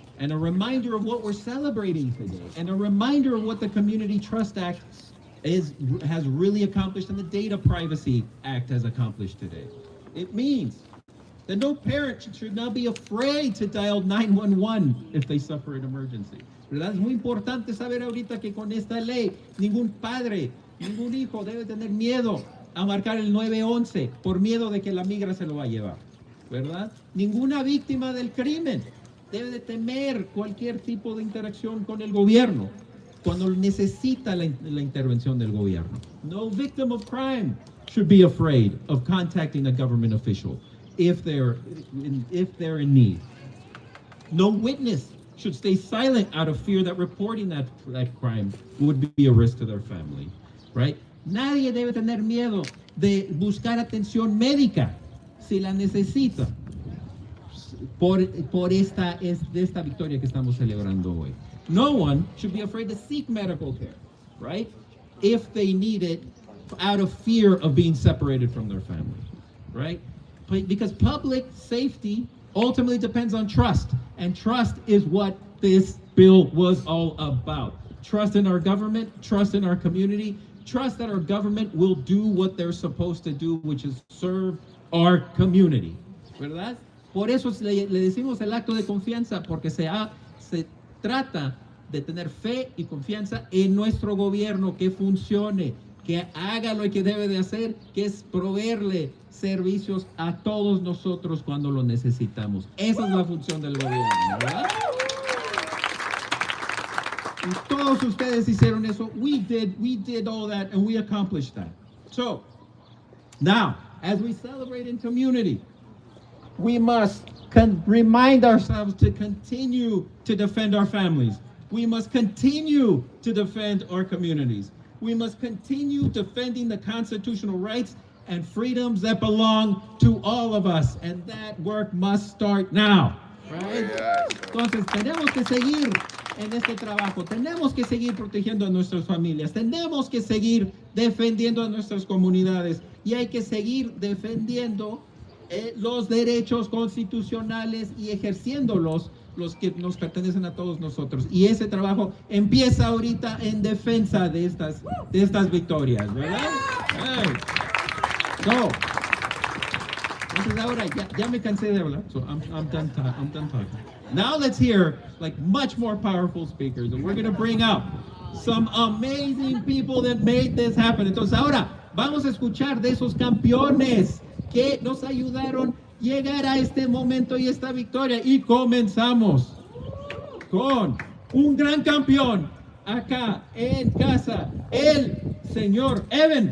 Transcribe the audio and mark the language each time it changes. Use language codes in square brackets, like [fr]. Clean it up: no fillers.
[en] And a reminder of what we're celebrating today. And a reminder of what the Community Trust Act has really accomplished and the Data Privacy Act has accomplished today. It means that no parent should not be afraid to dial 911 if they suffer an emergency. [es] ¿Verdad? Es muy importante saber ahorita que con esta ley ningún padre, ningún hijo debe tener miedo a marcar el 911 por miedo de que la migra se lo va a llevar, ¿verdad? Ninguna víctima del crimen debe de temer cualquier tipo de interacción con el gobierno cuando necesita la intervención del gobierno. [en] No victim of crime should be afraid of contacting a government official if they're in need. No witness should stay silent out of fear that reporting that crime would be a risk to their family, right? [es] Nadie debe tener miedo de buscar atención médica si la necesita por esta victoria que estamos celebrando hoy. [en] No one should be afraid to seek medical care, right? If they need it out of fear of being separated from their family, right? Because public safety ultimately depends on trust, and trust is what this bill was all about. Trust in our government, trust in our community, trust that our government will do what they're supposed to do, which is serve our community, ¿verdad? [es] Por eso le decimos el acto de confianza, porque se trata de tener fe y confianza en nuestro gobierno, que funcione, que haga lo que debe de hacer, que es proveerle servicios a todos nosotros cuando lo necesitamos. Esa es la función del gobierno, ¿verdad? Y todos ustedes hicieron eso. [en] We did all that, and we accomplished that. So, now, as we celebrate in community, we must remind ourselves to continue to defend our families. We must continue to defend our communities. We must continue defending the constitutional rights and freedoms that belong to all of us. And that work must start now, right? [es] Entonces, tenemos que seguir en este trabajo. Tenemos que seguir protegiendo a nuestras familias. Tenemos que seguir defendiendo a nuestras comunidades. Y hay que seguir defendiendo los derechos constitucionales y ejerciéndolos, los que nos pertenecen a todos nosotros. Y ese trabajo empieza ahorita en defensa de estas victorias, ¿verdad? Hey. So, entonces ahora ya me cansé de hablar, [en] so I'm done talking. Now let's hear like much more powerful speakers, and we're gonna bring up some amazing people that made this happen. [es] Entonces ahora vamos a escuchar de esos campeones que nos ayudaron a llegar a este momento y esta victoria. Y comenzamos con un gran campeón acá en casa, el señor Evan.